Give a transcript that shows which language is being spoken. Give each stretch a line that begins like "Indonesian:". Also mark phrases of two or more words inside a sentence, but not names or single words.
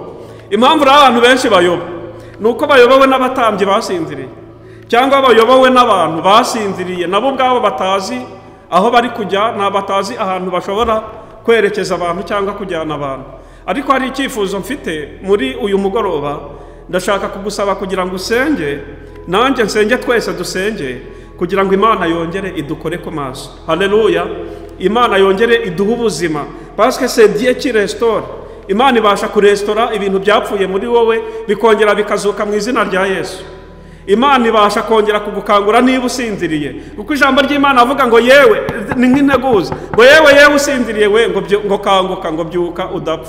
Kinyarwanda: Impamvu abantu benshi bayoba ni uko bayobowe n'abatambyi basinziriye, cyangwa bayobowe n'abantu basinziriye nabo ubwabo batazi aho bari kujya, batazi ahantu bashobora kwerekeza abantu cyangwa kujyana abantu. Ariko hari icyifuzo mfite muri uyu mugoroba, ndashaka kugusaba kugira ngo usenge, nanjye nsenge, twese dusenge, kugira ngo Imana yongere idukore ku maso. Haleluya. Imana yongere iduhe ubuzima,
French: parce que c'est Dieu qui restaure.
Kinyarwanda: Imana ibasha kurestora ibintu byapfuye muri wowe bikongera bikazuka mu izina rya Yesu. Imana ibasha kongera kugukangura niba usinziriye, kuko ijambo ry'Imana avuga ngo yewe ni nk'integuza, ngo yewe usinziriye we, ngo kanguka, ngo byuka udapfa.